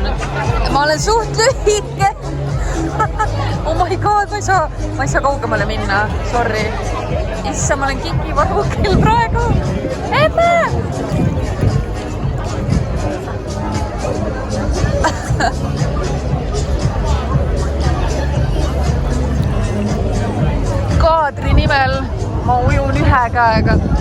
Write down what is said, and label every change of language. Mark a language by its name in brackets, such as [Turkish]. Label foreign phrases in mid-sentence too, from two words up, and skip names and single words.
[Estonian] Ma olen suht lühike. [English] Oh my god, [Estonian] ma ei saa kaugemale minna, sorry. Issa, ma olen Kiki varvukil praegu. Emme! Kaadri nimel ma ujun ühe käega.